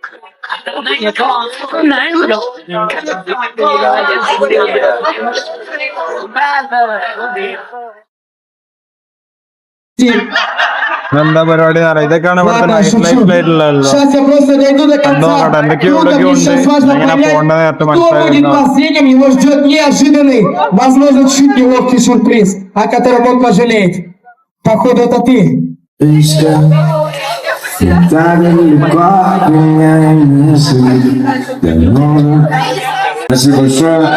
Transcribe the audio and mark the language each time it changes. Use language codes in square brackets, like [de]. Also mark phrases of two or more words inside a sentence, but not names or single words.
[ml] എന്താ പരിപാടി എന്ന് പറയാം. ഇതൊക്കെയാണ് ഇവിടുത്തെ നൈറ്റ് ലൈഫിലായിട്ടുള്ള എന്തൊക്കെയോ ഇവിടെയൊക്കെ ഉണ്ട്. എങ്ങനെ പോകേണ്ടത് നേരത്തെ മനസ്സിലായിരുന്നു. [ru] Последним его ждет неожиданный, возможно, чуть неловкий сюрприз, о котором он пожалеет. Походу, это ты. Спасибо большое.